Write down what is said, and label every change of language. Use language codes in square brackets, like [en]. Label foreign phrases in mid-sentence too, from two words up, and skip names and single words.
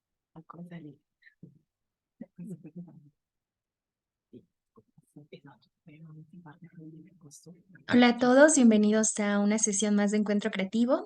[it] Qualcosa lì. Esatto, non si parla di questo. [es] Hola a todos, bienvenidos a una sesión más de Encuentro Creativo.